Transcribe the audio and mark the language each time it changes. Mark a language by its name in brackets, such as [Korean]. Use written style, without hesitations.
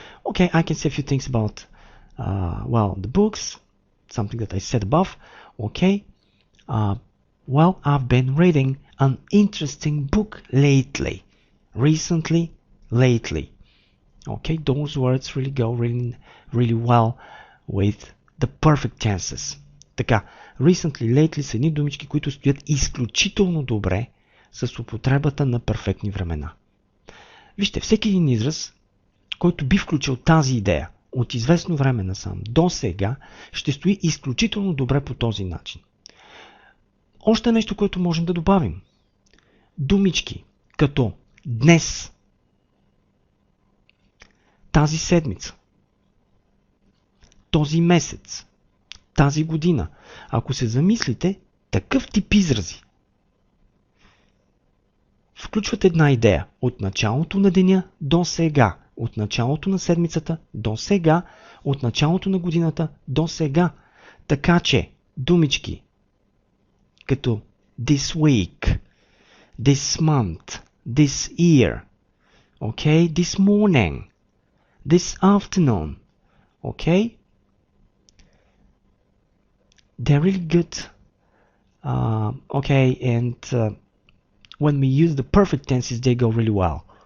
[English] Okay, I can say a few things about, well, the books, something that I said above. Okay? Well, I've been reading an interesting book lately. Recently, lately. Okay, those words really go really well with the perfect tenses. [Bulgarian] Така, recently, lately са едни думички, които стоят изключително добре с употребата на перфектни времена. Вижте, всеки един израз, който би включил тази идея от известно време насам до сега, ще стои изключително добре по този начин. Още нещо, което можем да добавим. Думички като днес, тази седмица, този месец, тази година. Ако се замислите, такъв тип изрази включват една идея от началото на деня до сега, от началото на седмицата до сега, от началото на годината до сега. Така че думички като [English] this week, this month, this year, okay, this morning, this afternoon, okay, they're really good, okay, and when we use the perfect tenses, they go really well.